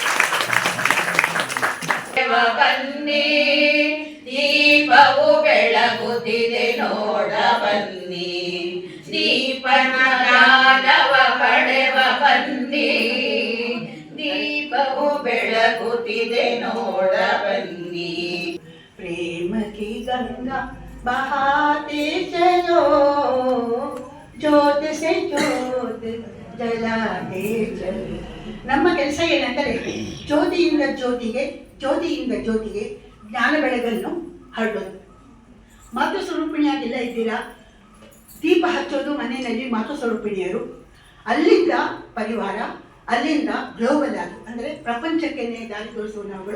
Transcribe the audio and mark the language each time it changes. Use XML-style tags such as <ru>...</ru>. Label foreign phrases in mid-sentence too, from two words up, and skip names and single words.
<kn>ಬನ್ನಿ, ದೀಪವು ಬೆಳಗುತ್ತಿದೆ ನೋಡ ಬನ್ನಿ, ದೀಪನ ಜ್ಞಾನವ ಪಡೆವ ಬನ್ನಿ, ದೀಪವು ಬೆಳಗುತ್ತಿದೆ ನೋಡ ಬನ್ನಿ.</kn> <hi>प्रेम की गंगा बहाते चलो, ज्योत से ज्योत जलाते चलो.</hi> <kn>ನಮ್ಮ ಕೆಲಸ ಏನಂದರೆ ಜ್ಯೋತಿಯಿಂದ ಜ್ಯೋತಿಗೆ, ಜ್ಯೋತಿಯಿಂದ ಜ್ಯೋತಿಗೆ ಜ್ಞಾನ ಬೆಳಗನ್ನು ಹರಡೋದು. ಮಾತೃ ಸ್ವರೂಪಿಣಿಯಾಗೆಲ್ಲ ಇದ್ದೀರಾ, ದೀಪ ಹಚ್ಚೋದು ಮನೆಯಲ್ಲಿ ಮಾತೃ ಸ್ವರೂಪಿಣಿಯರು, ಅಲ್ಲಿಂದ ಪರಿವಾರ, ಅಲ್ಲಿಂದ ಗ್ಲೋಬಲ್ ಆಗಿ ಅಂದರೆ ಪ್ರಪಂಚಕ್ಕೆ ದಾರಿ ತೋರಿಸುವ ನಾವುಗಳು.</kn>